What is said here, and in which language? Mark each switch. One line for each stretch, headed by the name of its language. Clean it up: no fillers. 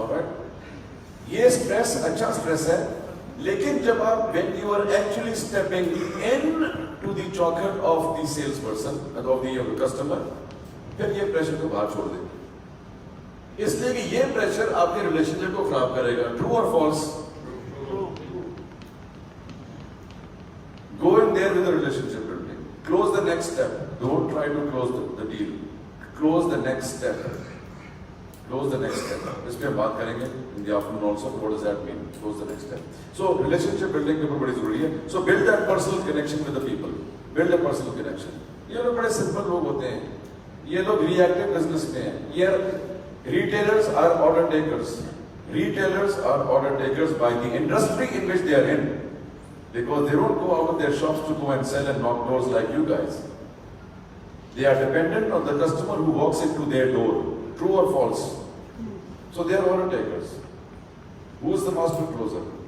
Urdu: All right, یہ stress اچھا stress ہے, لیکن جب آپ
English: when you are actually stepping in to the chocolate of the salesperson and of the customer,
Urdu: پھر یہ پریشر کو باہر چھوڑ دیں. اس لیے کہ یہ پریشر آپ کے ریلیشن شپ کو خراب کرے گا.
English: True اور false? Go in there with the relationship building. Close the next step. Don't try to close the deal. Close the next step. Close the next step.
Urdu: اس پہ ہم بات کریں گے
English: in the afternoon also. What does that mean? Close the next step.
Urdu: So relationship building کے اوپر بڑی ضروری ہے.
English: So build that personal connection with the people. Build a personal connection.
Urdu: یہ لوگ بڑے simple لوگ ہوتے ہیں. یہ لوگ reactive business میں ہیں.
English: یہ retailers are order takers. Retailers are order takers by the industry in which they are in. Because they don't go out of their shops to go and sell and knock doors like you guys. They are dependent on the customer who walks into their door. True or false? So they are order takers. Who is the master closer?